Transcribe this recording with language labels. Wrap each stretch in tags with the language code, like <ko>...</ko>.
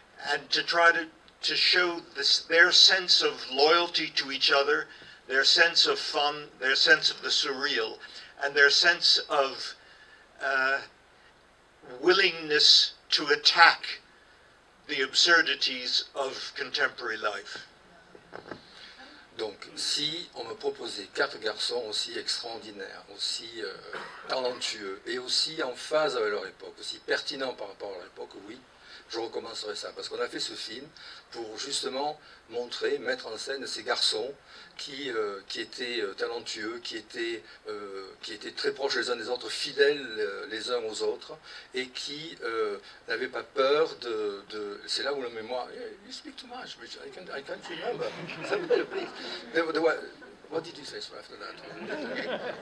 <en>and to try to show their sense of loyalty to each other, their sense of fun, their sense of the surreal, and their sense of willingness to attack the absurdities of contemporary life.</en> <fr>Donc, si on me proposait 4 garçons aussi extraordinaires, aussi talentueux, et aussi en phase avec leur époque, aussi pertinents par rapport à leur époque, oui, je recommencerai ça. Parce qu'on a fait ce film pour justement montrer, mettre en scène ces garçons qui étaient talentueux, qui étaient très proches les uns des autres, fidèles les uns aux autres, et qui n'avaient pas peur de... C'est là où la mémoire...</fr> <en>You speak too much, Richard. I can't remember. Please. What did you say after that?</en>